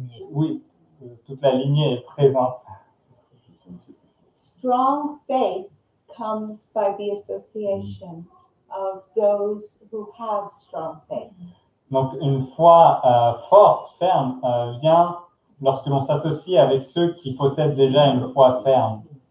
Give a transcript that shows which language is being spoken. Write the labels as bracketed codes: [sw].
[fr] Oui, toute la lignée est présente. [en] Strong faith comes by the association of those who have strong faith. [fr] Donc, une foi forte, ferme, vient lorsque l'on s'associe avec ceux qui possèdent déjà une foi ferme.